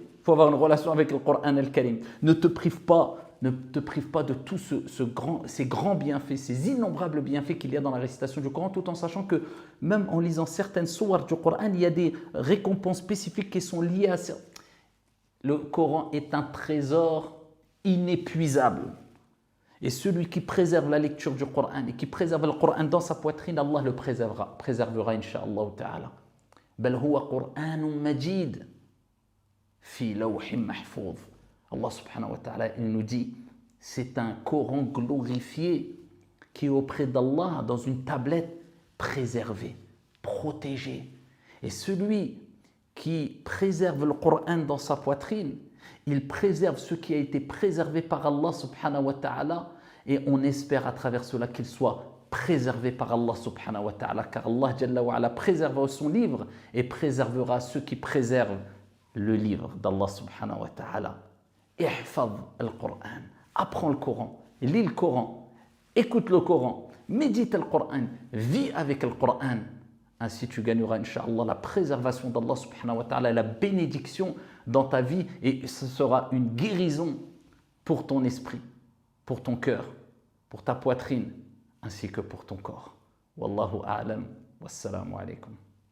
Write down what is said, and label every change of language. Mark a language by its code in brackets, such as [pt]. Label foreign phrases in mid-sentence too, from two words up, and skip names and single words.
[fr] Il faut avoir une relation avec le [ar] القرآن الكريم. [fr] Ne te prive pas de tous ces grands bienfaits, ces innombrables bienfaits qu'il y a dans la récitation du Coran, tout en sachant que même en lisant certaines sourates du Coran, il y a des récompenses spécifiques qui sont liées à ça. Le Coran est un trésor inépuisable. Et celui qui préserve la lecture du Coran et qui préserve le Coran dans sa poitrine, Allah le préservera, [ar] إن شاء الله تعالى. بل هو قرآن مجيد في لوح محفوظ. الله سبحانه وتعالى, [fr] il nous dit, c'est un Coran glorifié qui est auprès d'Allah dans une tablette préservée, protégée. Et celui qui préserve le Coran dans sa poitrine, il préserve ce qui a été préservé par [ar] الله سبحانه وتعالى, [fr] et on espère à travers cela qu'il soit préservé par [ar] الله سبحانه وتعالى, [fr] car Allah [ar] جل وعلا [fr] préserve son livre et préservera ceux qui préservent le livre d' [ar] الله سبحانه وتعالى. احفظ القرآن, [fr] apprends le Coran, lis le Coran, écoute le Coran, médite le Coran, vis avec le Coran. Ainsi tu gagneras, incha'Allah, la préservation d' [ar] الله سبحانه وتعالى, [fr] la bénédiction dans ta vie, et ce sera une guérison pour ton esprit, pour ton cœur, pour ta poitrine, ainsi que pour ton corps. [ar] والله أعلم والسلام عليكم.